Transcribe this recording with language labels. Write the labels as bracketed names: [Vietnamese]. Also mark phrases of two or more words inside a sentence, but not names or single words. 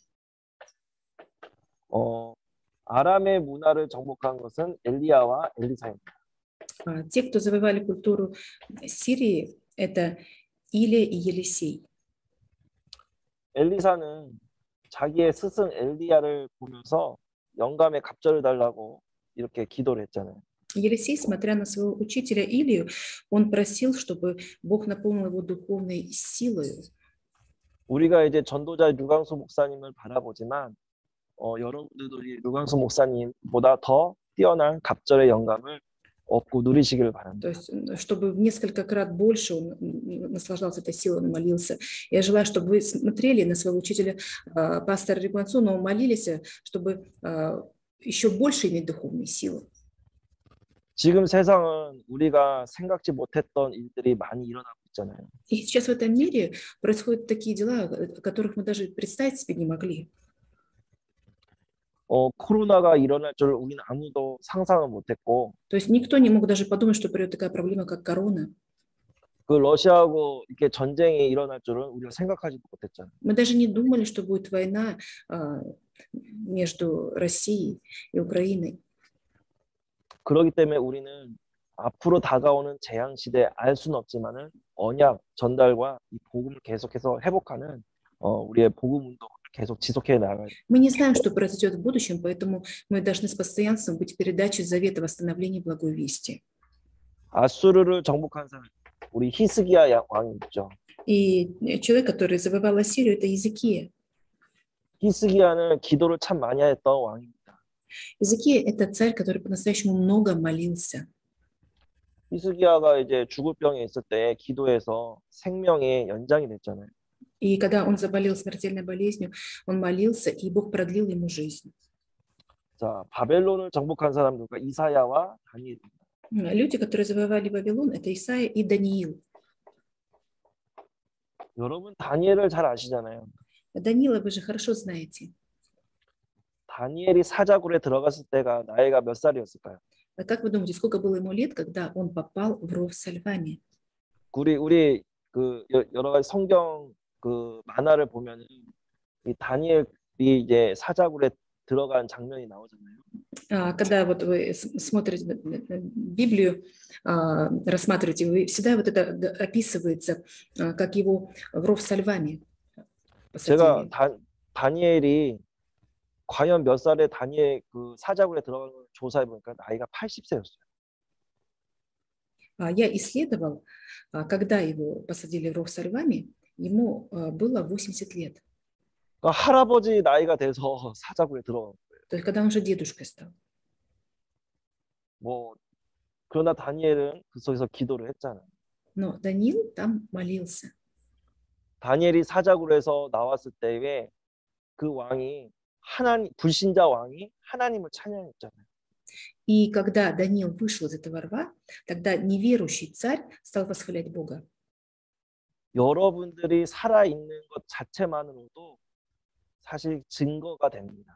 [Korean] 아람의 문화를 정복한 것은 엘리야와 엘리사입니다. [Russian] Те, кто завоевали культуру Сирии, это Илия и Елисей. [Korean] 엘리사는 자기의 스승 엘리야를 보면서 영감의 갑절을 달라고 이렇게 기도를 했잖아요. [Russian] Елисей, смотря на своего учителя Илию, он просил, чтобы Бог наполнил его духовной силой. [Korean] 우리가 이제 전도자 류광수 목사님을 바라보지만 여러분들도 이 류광수 목사님보다 더 뛰어난 갑절의 영감을 얻고 누리시기를 바랍니다. [Russian] То есть, чтобы в несколько крат больше он наслаждался этой силой, он молился. Я желаю, чтобы вы смотрели на своего учителя, пастора Ригуанцу, но молились, чтобы еще больше иметь духовные силы. [Korean] 지금 세상은 우리가 생각지 못했던 일들이 많이 일어나고 있잖아요. [Russian] И сейчас в этом мире происходят такие дела, о которых мы даже представить себе не могли. [Korean] 코로나가 일어날 줄 우리는 아무도 상상을 못했고. [Russian] То есть никто не мог даже подумать, что придет такая проблема, как корона. [Korean] 그 러시아하고 이렇게 전쟁이 일어날 줄은 우리가 생각하지도 못했잖아요. [Russian] Мы даже не думали, что будет война между Россией и Украиной. [Korean] 그렇기 때문에 우리는 앞으로 다가오는 재앙 시대에 알 수는 없지만은 언약 전달과 이 복음을 계속해서 회복하는 우리의 복음 운동을 계속 지속해 나가야 돼요. [Russian] Мы не знаем, что произойдет в будущем, поэтому мы должны с постоянством быть передачей завета восстановления благой вести. [Korean] 아수르를 정복한 사람, 우리 히스기야 왕이 있죠. [Russian] И человек, который завоевал Ассирию, это Иезекия. [Korean] 히스기야는 기도를 참 많이 했던 왕입니다. [Russian] Иезекия – это царь, который по-настоящему много молился. [Korean] 히스기야가 이제 죽을 병에 있을 때 기도해서 생명의 연장이 됐잖아요. [Russian] И когда он заболел смертельной болезнью, он молился, и Бог продлил ему жизнь. [Korean] 자, 바벨론을 정복한 사람들과 이사야와 다니엘. [Russian] Люди, которые завоевали Вавилон, это Исаия и Даниил. [Korean] 여러분 다니엘을 잘 아시잖아요. [Russian] Даниила вы же хорошо знаете. [Korean] 다니엘이 사자굴에 들어갔을 때가 나이가 몇 살이었을까요? [Russian] Как вы думаете, сколько было ему лет, когда он попал в ров со львами? [Korean] 우리 그 여러 가지 성경 그 만화를 보면은 이 다니엘이 이제 사자굴에 들어간 장면이 나오잖아요. [Russian] Когда вот вы смотрите Библию, рассматриваете, вы всегда вот это описывается, как его в ров со львами [Korean] 제가 [Russian] посадили. [Korean] 다니엘이 과연 몇 살에 다니엘 그 사자굴에 들어간 걸 조사해 보니까 나이가 80세였어요. [Russian] Я исследовал, когда его посадили в ров со львами, ему было 80 лет. [Korean] 그러니까 할아버지 나이가 돼서 사자굴에 들어간 거예요. [Russian] То есть, когда он уже дедушкой стал. [Korean] 뭐 그러나 다니엘은 그 속에서 기도를 했잖아요. [Russian] Но Даниил там молился. [Korean] 다니엘이 사자굴에서 해서 나왔을 때에 그 왕이 불신자 왕이 하나님을 찬양했잖아요. [Russian] И когда Даниил вышел из этого рва, тогда неверующий царь стал восхвалять Бога. [Korean] 여러분들이 살아있는 것 자체만으로도 사실 증거가 됩니다.